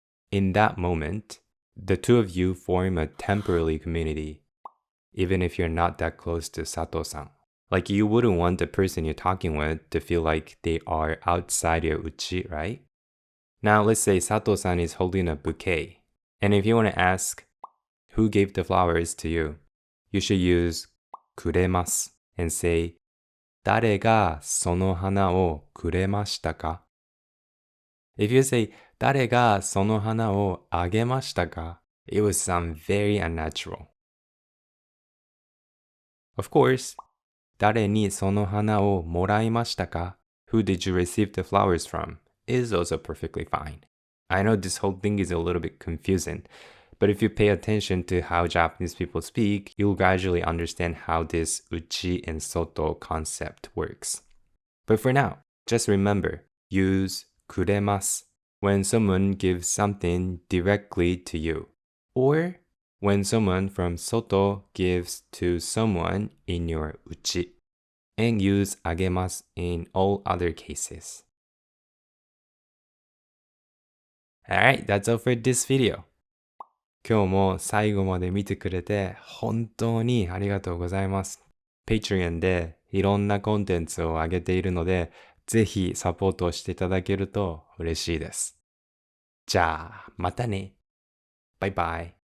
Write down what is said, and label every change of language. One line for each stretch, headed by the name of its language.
English: In that moment, the two of you form a temporary community, even if you're not that close to Sato-san. Like, you wouldn't want the person you're talking with to feel like they are outside your uchi, right? Now, let's say Sato-san is holding a bouquet. And if you want to ask, who gave the flowers to you? You should use くれます and say
Japanese: 誰がその花をくれましたか?
English: If you say
Japanese: 誰がその花をあげましたか?
English: It would sound very unnatural. Of course,
Japanese: 誰にその花をもらいましたか?
English: Who did you receive the flowers from? Is also perfectly fine. I know this whole thing is a little bit confusing, but if you pay attention to how Japanese people speak, you'll gradually understand how this uchi and soto concept works. But for now, just remember, use くれます when someone gives something directly to you, or when someone from soto gives to someone in your uchi, and use あげます in all other cases. Alright, that's all for this video.
Japanese: 今日も最後まで見てくれて本当にありがとうございます。 Patreon でいろんなコンテンツを上げているので、ぜひサポートしていただけると嬉しいです。じゃあ、またね。バイバイ。